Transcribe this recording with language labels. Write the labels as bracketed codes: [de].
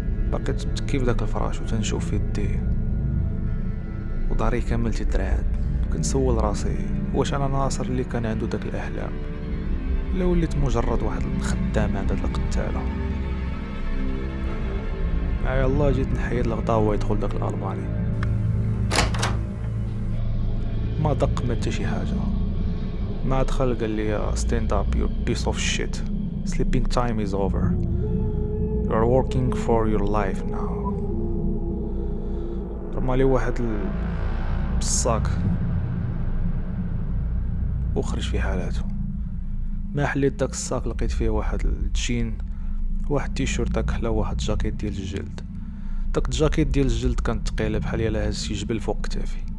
[ar] بقيت متكي في داك الفراش وتنشوف في يدي وضهري كامل تيترعد. كنسول راسي واش انا ناصر اللي كان عنده داك الاحلام ولا وليت مجرد واحد الخدام عند هاد القتاله. معايا الله جيت نحيد الغطاء ويدخل داك الالماني. ما دق ما حتى شي حاجه. ما دخل قال لي [en] stand up you piece of shit, sleeping time is over, you are working for your life now. [ar] رمى لي واحد الصاك وخرج في حالاته. ما حليت داك الصاك لقيت فيه واحد الجين، واحد تيشيرت كحله، واحد جاكيت ديال الجلد. داك الجاكيت ديال الجلد كانت ثقيله بحال الا هز شي جبل فوق كتافي.